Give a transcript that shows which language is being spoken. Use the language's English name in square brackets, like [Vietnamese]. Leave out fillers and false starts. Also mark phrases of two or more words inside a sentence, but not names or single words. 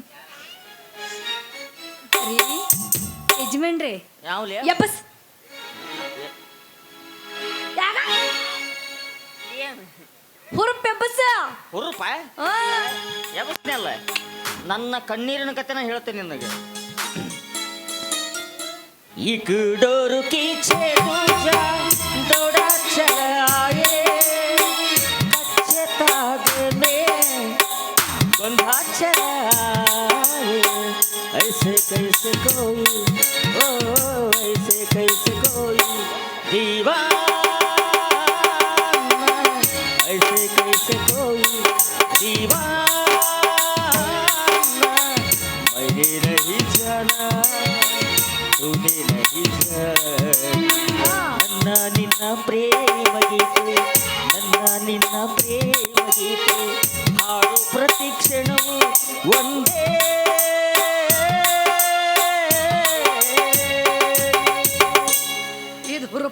[Kannada] ರೀ ಯಜಮಾನ್ರಿ, ಯಾವ್ಲೇ ಯಪ್ಪಸ್ ಹುರುಪ್ ಎಬ್ಬಸ ಹುರುಪ ಎಬಸ್ನೇ ಅಲ್ಲ. ನನ್ನ ಕಣ್ಣೀರಿನ ಕಥೆನ ಹೇಳ್ತೇನೆ ನಿನಗೆ. [Hindi] एक डोर की छे दूजा दौड़ा चला आए, कच्चे ताग में बंधा चला आए. ऐसे कैसे कोई, ओ ऐसे कैसे कोई दीवाना, ऐसे कैसे कोई दीवाना मैंने नहीं जाना, तूने नहीं जाना. [Kannada] ನನ್ನ ನಿನ್ನ ಪ್ರೇಮ ಗೀತೆ, ನನ್ನ ನಿನ್ನ ಪ್ರೇಮ ಗೀತೆ ಹಾಡು ಪ್ರತಿ ಕ್ಷಣವು ಒಂದೇ. ಇದು ಹುರುಪ.